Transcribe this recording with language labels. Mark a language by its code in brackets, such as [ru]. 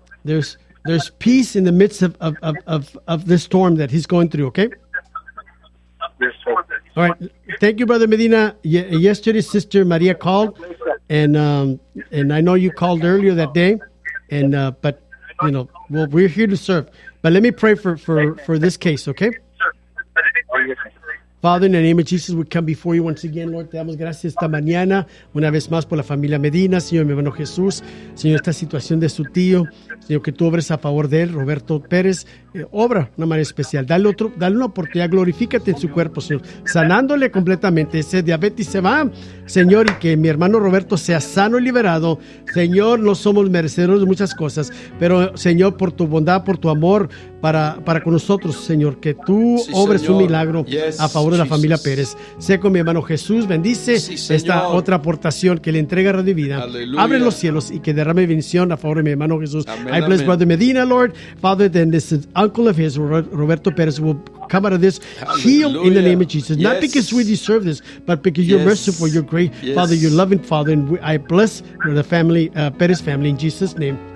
[en] There's peace in the midst of this storm that he's going through, okay? All right. Thank you, Brother Medina. Yesterday, Sister Maria called, and I know you called earlier that day, and but, you know, well, we're here to serve. But let me pray for this case, okay? Father, in the name of Jesus, we come before you once again. [es] Lord, te damos gracias esta mañana, una vez más, por la familia Medina. Señor, mi hermano Jesús, Señor, esta situación de su tío, Señor, que tú obres a favor de él, Roberto Perez, obra de una manera especial. Dale una oportunidad, glorifícate en su cuerpo, Señor, sanándole completamente. Ese diabetes se va, Señor, y que mi hermano Roberto sea sano y liberado. Señor, no somos merecedores de muchas cosas, pero, Señor, por tu bondad, por tu amor, para con nosotros, Señor, que tú obres, Señor, un milagro, yes, a favor de la familia Pérez. Sé con mi hermano Jesús, bendice, sí, esta otra aportación que le entrega Radio Vida. Aleluya. Abre los cielos y que derrame bendición a favor de mi hermano Jesús. [en] Amen, I bless, amen. Brother Medina, Lord. Father, then this is uncle of his, Roberto Perez, will come out of this healed in the name of Jesus. Yes. Not because we deserve this, but because, yes, you're merciful, you're great, yes, Father, you're loving, Father, and I bless the family, Perez family, in Jesus' name.